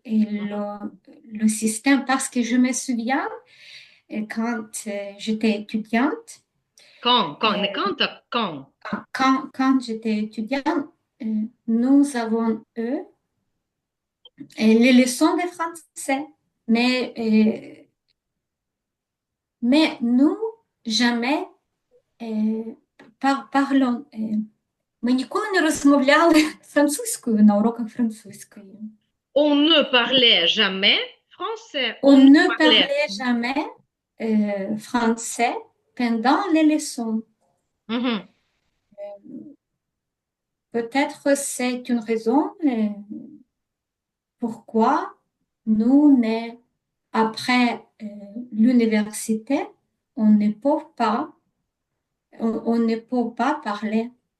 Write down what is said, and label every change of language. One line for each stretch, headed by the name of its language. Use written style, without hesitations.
French: Et le système, parce que je me souviens, quand j'étais étudiante, euh, quand j'étais étudiante, nous avons eu les leçons de français, mais, mais nous, jamais parlons.
Ukrainian: Ми ніколи не розмовляли французькою на уроках французької.
French: On ne parlait jamais français. On On ne parlait. parlait jamais français pendant les leçons. Mhm. Peut-être c'est une raison pourquoi nous, après l'université, on ne peut pas, on ne peut pas parler.